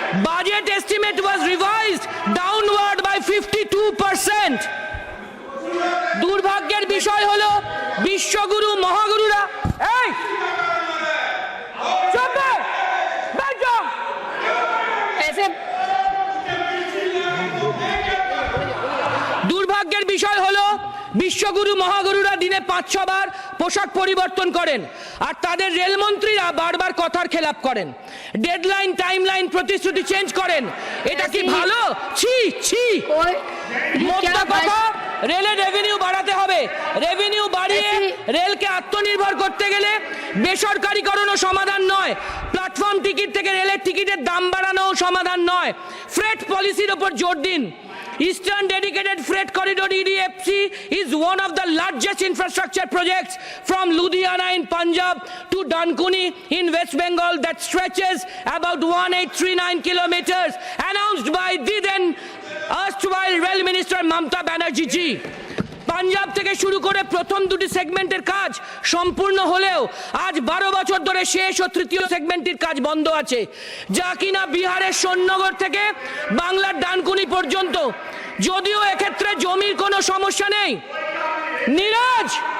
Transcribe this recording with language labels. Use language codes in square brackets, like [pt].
[en] Budget estimate was revised downward by 52%. [bn] দুর্ভাগ্যের বিষয় হলো বিশ্বগুরু মহাগুরুরা এই চুপে বেজম এসে দুর্ভাগ্যের বিষয় হলো বিশ্বগুরু মহাগুরুরা দিনে 5-6 বার পোশাক পরিবর্তন করেন, আর তাদের রেলমন্ত্রীরা বারবার কথার খেলাপ করেন, ডেডলাইন, টাইমলাইন, প্রতিশ্রুতি চেঞ্জ করেন। এটা কি ভালো? ছি ছি। মোদ্দা কথা, রেলের রেভিনিউ বাড়াতে হবে। রেভিনিউ বাড়িয়ে রেলকে আত্মনির্ভর করতে গেলে বেসরকারীকরণও সমাধান নয়, প্ল্যাটফর্ম টিকিট থেকে রেলের টিকিটের দাম বাড়ানোও সমাধান নয়। ফ্রেট পলিসির ওপর জোর দিন। [en] Eastern Dedicated Freight Corridor EDFC is one of the largest infrastructure projects from Ludhiana in Punjab to Dankuni in West Bengal that stretches about 1839 kilometers, announced by the then erstwhile Rail Minister Mamata Banerjee ji. [bn] Punjab থেকে শুরু করে প্রথম দুটি সেগমেন্টের কাজ সম্পূর্ণ হলেও আজ 12 বছর ধরে শেষ ও তৃতীয় সেগমেন্টের কাজ বন্ধ আছে, যা কিনা বিহারের সোননগর থেকে বাংলার ডানকুনি পর্যন্ত। যদিও এক্ষেত্রে জমির কোনো সমস্যা নেই। নীরজ,